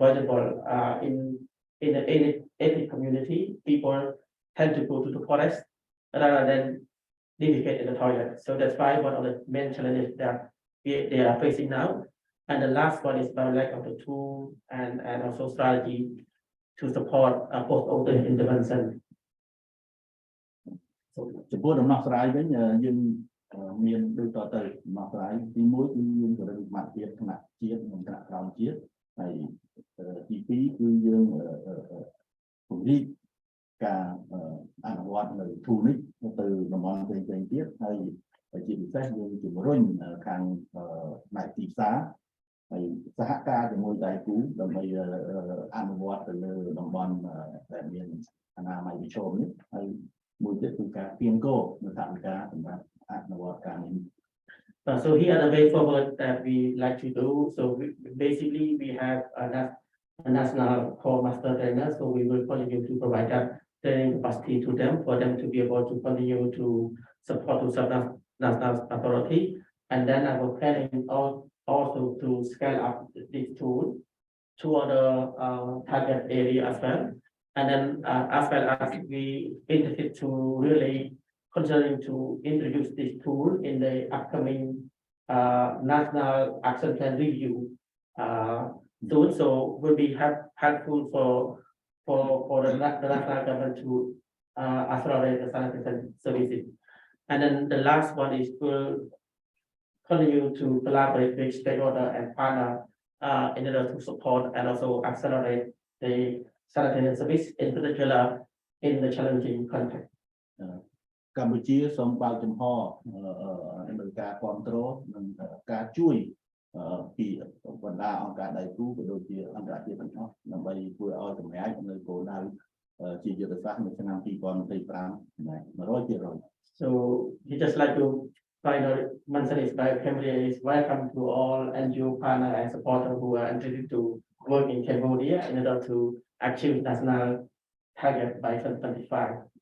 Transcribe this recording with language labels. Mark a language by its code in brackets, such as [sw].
[en] For example, in the ethnic community, people tend to go to the forest rather than defecate in the toilet. So that's why one of the main challenges that they are facing now. And the last one is about lack of the tool and also strategy to support post-order intervention. [km] ចំពោះដំណោះស្រាយវិញយើងមានដូចតទៅដំណោះស្រាយទី1គឺយើងក៏រឹងសមត្ថភាពថ្នាក់ជាតិនិងថ្នាក់ក្រោមជាតិហើយទី2គឺយើង ពង្រីកការអនុវត្តនៅទូនេះទៅតំបន់ផ្សេងៗទៀតហើយជាពិសេសយើងជំរុញខាងផ្នែកទីផ្សារហើយសហការជាមួយដៃគូដើម្បីអនុវត្តទៅលើតំបន់ដែលមានអនាម័យប្រឈមនេះហើយមួយទៀតគឺការទៀងគោលនៅតាមការសម្រាប់អនុវត្តការនេះ [en] So here are the way forward that we like to do. So basically we have a national core master trainer. So we will continue to provide that training capacity to them for them to be able to continue to support to national authority. And then our planning also to scale up this tool to other target area as well. And then as well as we intended to really considering to introduce this tool in the upcoming national action plan review soon. So will be helpful for the national government to accelerate the sanitation services. And then the last one is will continue to collaborate with stakeholder and partner in order to support and also accelerate the sanitation service, in particular in the challenging context. [km] កម្ពុជាសូមបើកចំហនៅការគ្រប់គ្រងនិងការជួយពីបណ្ដាអង្គការដៃគូក៏ដូចជាអង្គការជាតិទាំងអស់ដើម្បីធ្វើឲ្យសម្រេចនៅគោលដៅជាយុទ្ធសាស្ត្រនៅឆ្នាំ2025 100%. [en] So we just like to finally mention is by Cambodia is welcome to all NGO partner and supporter who are interested to work in Cambodia in order to achieve national target by 2025.